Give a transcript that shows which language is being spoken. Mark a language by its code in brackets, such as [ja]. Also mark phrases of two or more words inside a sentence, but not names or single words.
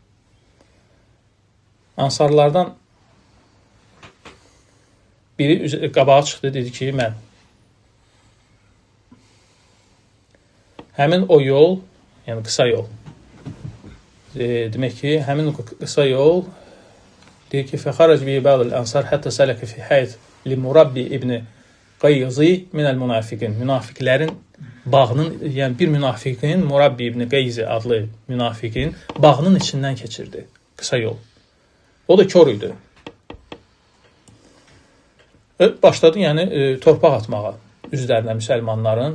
[az] Ansarlardan biri qabağa çıxdı, dedi ki, mən. Həmin o yol, yəni qısa yol. Demək ki, həmin qısa yol deyir ki, [ar] فخرج بعض الأنصار حتى سلك في حائط لمربع بن قيظي من المنافقين. [az] Münafiqlərin bağının, yəni bir münafiqin, Murabbi ibn Qayzi adlı münafiqin bağının içindən keçirdi. Qısa yol. O da kör idi. Başladı, yəni torpaq atmağa üzlərinə müsəlmanların.